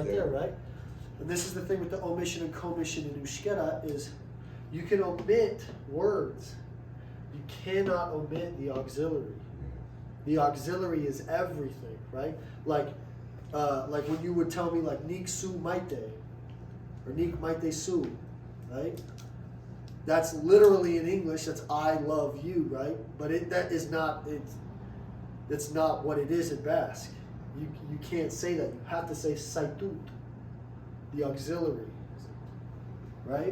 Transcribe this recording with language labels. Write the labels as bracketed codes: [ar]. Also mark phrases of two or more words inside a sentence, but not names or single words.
[en] there. there, right? And this is the thing with the omission and commission in Euskara is you can omit words. You cannot omit the auxiliary. The auxiliary is everything, right? Like when you would tell me like [eu] Nik su maite [en] or [eu] Nik maite su, [en] right? That's literally in English. That's I love you, right? But it's not what it is in Basque. You can't say that. You have to say saitut, the auxiliary, right?